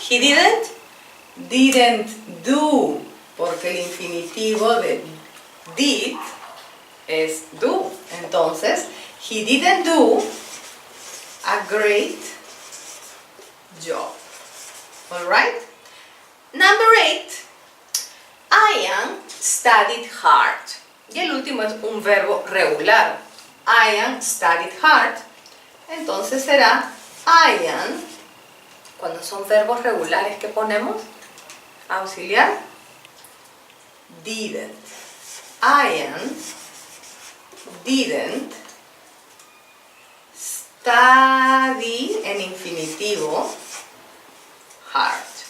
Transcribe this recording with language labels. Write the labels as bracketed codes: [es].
[en] He didn't do, [es] porque el infinitivo de did es do. [en] Entonces, he didn't do a great job. Alright? Number 8, Ian studied hard. [es] Y el último es un verbo regular. [en] Ian studied hard. [es] Entonces será Ian, cuando son verbos regulares, ¿qué ponemos? Auxiliar. Didn't. [en] Ian didn't study [es] en infinitivo [en] hard.